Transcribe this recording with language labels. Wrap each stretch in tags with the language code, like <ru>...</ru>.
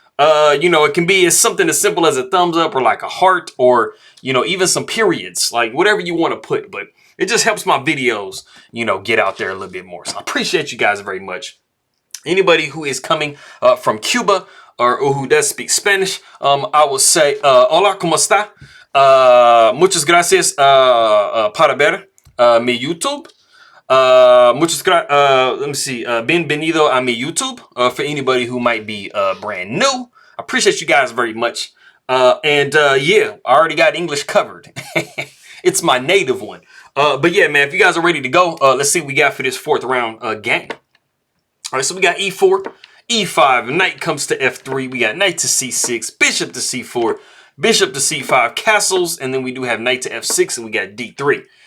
<en>It can be something as simple as a thumbs up or like a heart or, even some periods, like whatever you want to put. But it just helps my videos, get out there a little bit more. So I appreciate you guys very much. Anybody who is coming from Cuba or who does speak Spanish, I will say,</en> <es>hola, ¿cómo está? Muchas gracias para ver mi YouTube. Muchas gracias.</es> <en>Let me see.</en> <es>Bienvenido a mi YouTube.</es> <en>For anybody who might be brand new, I appreciate you guys very much. Yeah, I already got English covered. It's my native one. But yeah, man, if you guys are ready to go, let's see what we got for this 4th round game. All right, so we got e4, e5, knight comes to f3, we got knight to c6, bishop to c4, bishop to c5, castles, and then we do have knight to f6, and we got d3.</en>